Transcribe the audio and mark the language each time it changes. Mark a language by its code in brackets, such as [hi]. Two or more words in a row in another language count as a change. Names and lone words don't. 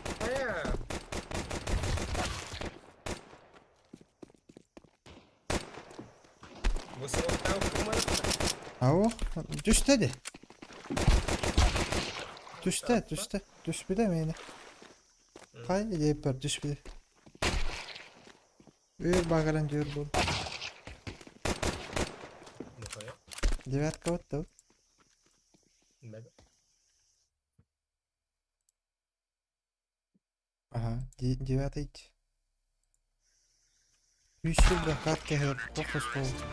[tr] Avo, düştü hadi. Düştü. Düş bir de mi yine? Hayır, yapar düş bir de. Ver bakalım diyor bu. [ru] Девятка вот тут. Ага, девятый. Еще бы катки похож был.